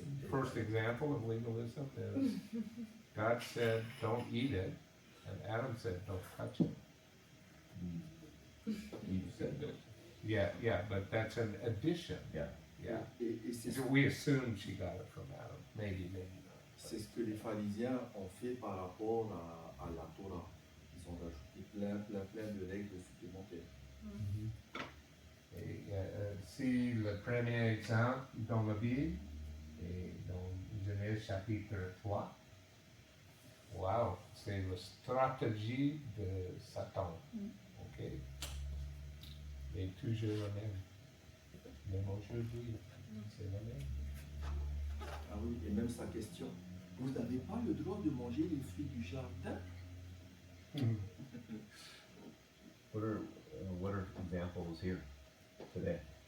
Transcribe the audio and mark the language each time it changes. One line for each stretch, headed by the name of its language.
English: First example of legalism is God said, don't eat it, and Adam said, don't touch it. Eve said that. Yeah, but that's an addition. Yeah. Yeah.
French: Et c'est
English: So we assume she got it from Adam. Maybe not.
French: c'est ce que les pharisiens ont fait par rapport à la Torah. Ils ont rajouté plein de règles supplémentaires. Et, si le premier exemple dans la Bible, et dans Genèse chapitre 3, wow, c'est la stratégie de Satan. Ok? Et toujours le même. Même aujourd'hui, c'est le même. Ah oui, et même sa question. Vous n'avez pas le droit de manger les fruits du jardin?
English: What are examples here today?